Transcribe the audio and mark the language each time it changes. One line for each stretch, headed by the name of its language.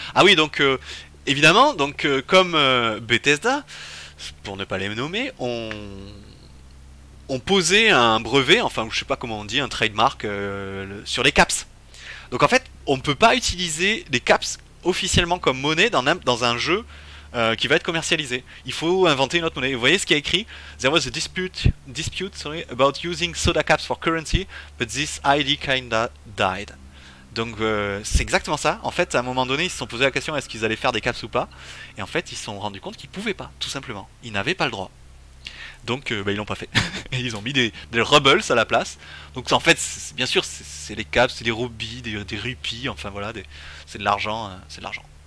French: Ah oui, donc, évidemment, donc, comme Bethesda, pour ne pas les nommer, on posait un brevet, enfin, je sais pas comment on dit, un trademark sur les caps. Donc en fait, on ne peut pas utiliser les caps officiellement comme monnaie dans un jeu qui va être commercialisé. Il faut inventer une autre monnaie. Vous voyez ce qui est écrit?
English: There was a dispute about using soda caps for currency, but this ID kinda died.
French: Donc c'est exactement ça. En fait, à un moment donné, ils se sont posé la question est-ce qu'ils allaient faire des caps ou pas. Et en fait, ils se sont rendus compte qu'ils pouvaient pas, tout simplement. Ils n'avaient pas le droit. Donc bah, ils l'ont pas fait. Ils ont mis des Rubbles à la place. Donc en fait, bien sûr, c'est les caps, c'est des rubies, des rupies, enfin voilà, c'est de l'argent, c'est de l'argent.